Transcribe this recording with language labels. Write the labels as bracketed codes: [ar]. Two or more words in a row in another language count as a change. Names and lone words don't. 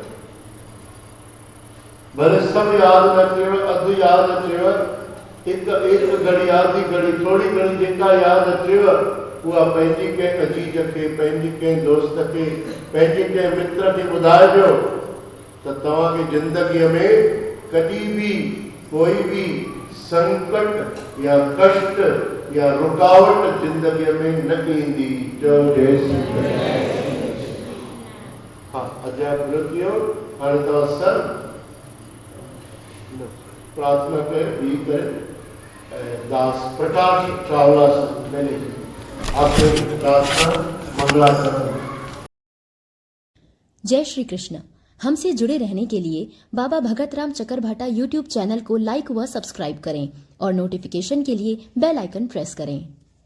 [sd] भले सभु यादि न थियव, अधु यादि अचेव, हिकु घड़ी आधी घड़ी थोरी घणी जेका यादि अचेव उहा पंहिंजी कंहिं अजीज खे, पंहिंजी कंहिं दोस्त खे, पंहिंजे कंहिं मित्र खे ॿुधाइजो त तव्हांखे ज़िंदगीअ में कॾहिं बि कोई बि संकट या कष्ट या रुकावट ज़िंदगीअ में न ईंदी। चओ जय श्री कृष्ण। हाँ, अध्याय पूरो थियो। हाणे तव्हां सभु प्रार्थना करे बी करे दास प्रकाश चावला [hi] से मैंने आपसे प्रार्थना [sd] मंगलाचरण। जय श्री कृष्ण। [hi] हमसे जुड़े रहने के लिए बाबा भगत राम चकरभाटा यूट्यूब चैनल को लाइक व सब्सक्राइब करें और नोटिफिकेशन के लिए बेल आइकन प्रेस करें।